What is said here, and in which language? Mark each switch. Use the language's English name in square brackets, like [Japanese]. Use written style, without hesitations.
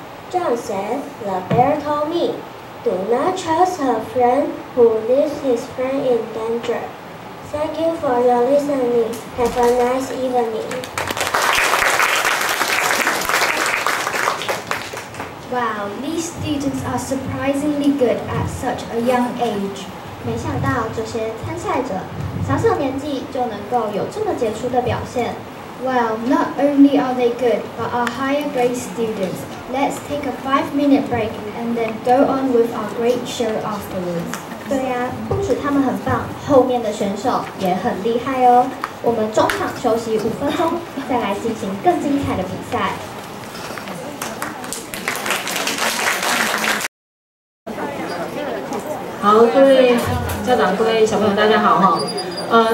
[English] John said, "The bear told me, do not trust a friend who leaves his friend in danger." Thank you for your listening. Have a nice evening. Wow, these students are surprisingly good at such a young age. [Chinese] 没想到这些参赛者小年纪就能够有这么杰出的表现。 [English] Well, not only are they good, but are higher grade students. Let's take a 5-minute break and then go on with our great show afterwards. [Chinese] 对呀，不止他们很棒，后面的选手也很厉害哦。我们中场休息5分钟，再来进行更精彩的比赛。好，各位家长、各位小朋友，大家好哈。